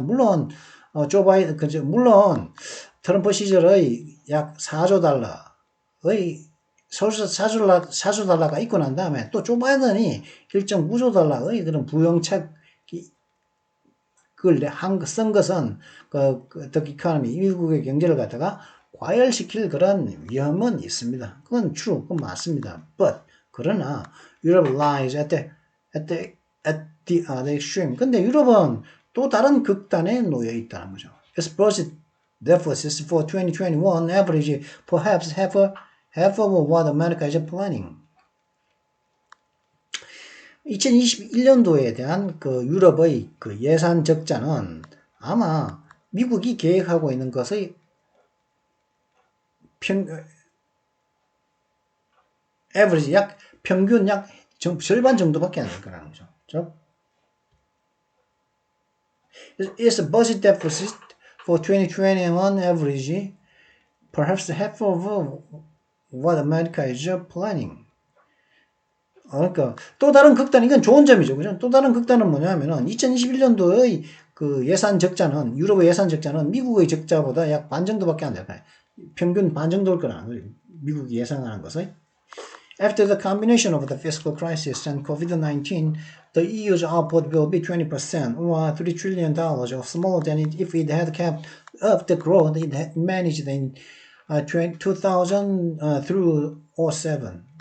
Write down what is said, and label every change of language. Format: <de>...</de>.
<ko>물론 물론 트럼프 시절의 약 4조 달러의 4조 달러가 있고 난 다음에 또 조 바이든이 1.9조 달러의 그런 부영책 그걸 쓴 것은</ko> <en>the economy,</en> <ko>미국의 경제를 갖다가 과열시킬 그런 위험은 있습니다. 그건 true, 그건 맞습니다.</ko> <en>But</en> <ko>그러나</ko> <en>Europe lies at the extreme.</en> <ko>근데 유럽은 또 다른 극단에 놓여 있다는 거죠.</ko> <en>Its budget deficits for 2021 average perhaps half of what America is planning.</en> <ko>2021년도에 대한 그 유럽의 그 예산 적자는 아마 미국이 계획하고 있는 것의 average 평균 절반 정도밖에 안 될 거라는 거죠. 그렇죠?</ko> <en>It's a budget deficit for 2021 average perhaps half of what America is planning.</en> <ko>그러니까 또 다른 극단, 이건 좋은 점이죠. 그죠? 또 다른 극단은 뭐냐면은 2021년도의 그 예산 적자는, 유럽의 예산 적자는 미국의 적자보다 약 반 정도밖에 안 될까요? 평균 반 정도일 거라는 거예요. 미국이 예상하는 것은.</ko> <en>After the combination of the fiscal crisis and COVID-19, the EU's output will be 20% or $3 trillion of smaller than if it had kept up the growth it had managed in 2000 through 07.</en>